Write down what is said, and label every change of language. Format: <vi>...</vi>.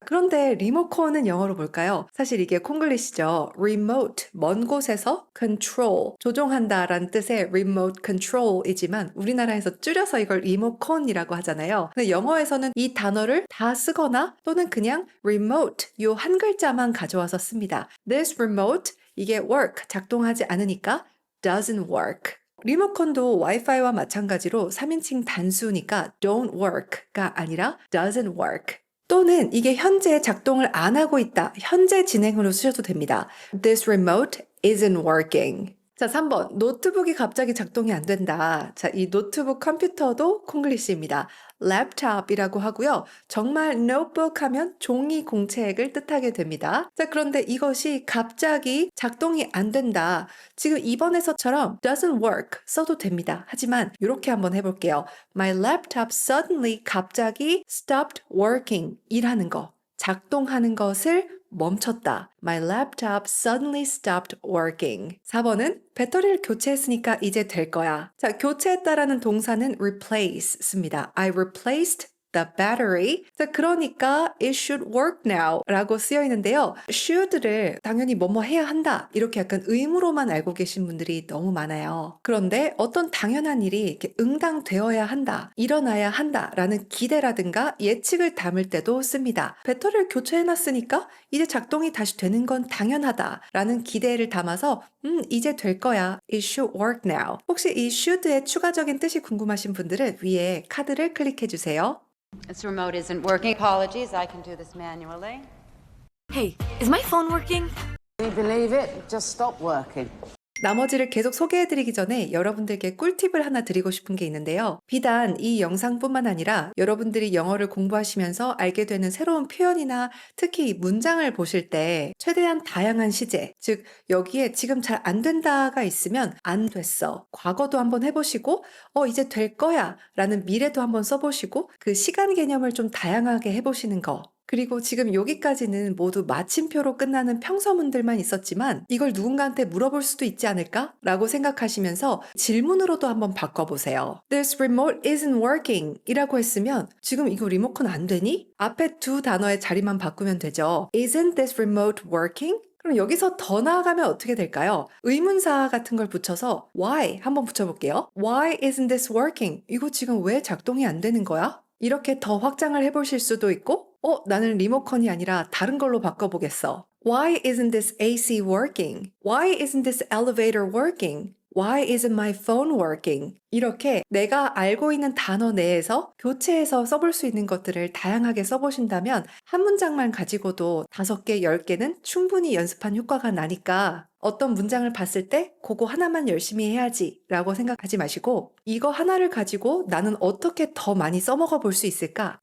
<ko>그런데 리모컨은 영어로 볼까요? 사실 이게 콩글리시죠. remote, 먼 곳에서 control, 조종한다 라는 뜻의 remote control이지만 우리나라에서 줄여서 이걸 리모컨이라고 하잖아요. 근데 영어에서는 이 단어를 다 쓰거나 또는 그냥 remote 요 한 글자만 가져와서 씁니다.</ko> <en>This remote,</en> <ko>이게</ko> <en>work,</en> <ko>작동하지 않으니까</ko> <en>doesn't work.</en> <ko>리모컨도 와이파이와 마찬가지로 3인칭 단수니까</ko> <en>don't work</en> <ko>가 아니라</ko> <en>doesn't work.</en> <ko>또는 이게 현재 작동을 안 하고 있다. 현재 진행으로 쓰셔도 됩니다.</ko> <en>This remote isn't working.</en> <ko>자, 3번. 노트북이 갑자기 작동이 안 된다. 자, 이 노트북 컴퓨터도 콩글리시입니다. 랩탑이라고 하고요. 정말 notebook 하면 종이 공책을 뜻하게 됩니다. 자, 그런데 이것이 갑자기 작동이 안 된다. 지금 2번에서처럼</ko> <en>doesn't work</en> <ko>써도 됩니다. 하지만 이렇게 한번 해볼게요.</ko> <en>My laptop suddenly</en> <ko>갑자기</ko> <en>stopped working</en> <ko>일하는 거, 작동하는 것을 멈췄다.</ko> <en>My laptop suddenly stopped working.</en> <ko>4번은 배터리를 교체했으니까 이제 될 거야. 자, 교체했다라는 동사는 replace 씁니다.</ko> <en>I replaced the battery.</en> <ko>자, 그러니까</ko> <en>it should work now</en> <ko>라고 쓰여 있는데요. should를 당연히 뭐뭐 해야 한다. 이렇게 약간 의무로만 알고 계신 분들이 너무 많아요. 그런데 어떤 당연한 일이 이렇게 응당되어야 한다. 일어나야 한다. 라는 기대라든가 예측을 담을 때도 씁니다. 배터리를 교체해놨으니까 이제 작동이 다시 되는 건 당연하다. 라는 기대를 담아서 이제 될 거야.</ko> <en>It should work now.</en> <ko>혹시 이 should의 추가적인 뜻이 궁금하신 분들은 위에 카드를 클릭해 주세요.</ko> <en>This remote isn't working. Apologies, I can do this manually. Hey, is my phone working? Can you believe it? It just stopped working.</en> <ko>나머지를 계속 소개해드리기 전에 여러분들께 꿀팁을 하나 드리고 싶은 게 있는데요. 비단 이 영상뿐만 아니라 여러분들이 영어를 공부하시면서 알게 되는 새로운 표현이나 특히 문장을 보실 때 최대한 다양한 시제, 즉 여기에 지금 잘 안 된다가 있으면 안 됐어. 과거도 한번 해보시고 이제 될 거야 라는 미래도 한번 써보시고 그 시간 개념을 좀 다양하게 해보시는 거. 그리고 지금 여기까지는 모두 마침표로 끝나는 평서문들만 있었지만 이걸 누군가한테 물어볼 수도 있지 않을까? 라고 생각하시면서 질문으로도 한번 바꿔보세요.</ko> <en>This remote isn't working</en> <ko>이라고 했으면 지금 이거 리모컨 안 되니? 앞에 두 단어의 자리만 바꾸면 되죠.</ko> <en>Isn't this remote working?</en> <ko>그럼 여기서 더 나아가면 어떻게 될까요? 의문사 같은 걸 붙여서 why 한번 붙여볼게요.</ko> <en>Why isn't this working?</en> <ko>이거 지금 왜 작동이 안 되는 거야? 이렇게 더 확장을 해보실 수도 있고 나는 리모컨이 아니라 다른 걸로 바꿔보겠어.</ko> <en>Why isn't this AC working? Why isn't this elevator working? Why isn't my phone working?</en> <ko>이렇게 내가 알고 있는 단어 내에서 교체해서 써볼 수 있는 것들을 다양하게 써보신다면 한 문장만 가지고도 5개, 10개는 충분히 연습한 효과가 나니까 어떤 문장을 봤을 때 그거 하나만 열심히 해야지 라고 생각하지 마시고 이거 하나를 가지고 나는 어떻게 더 많이 써먹어 볼 수 있을까?</ko>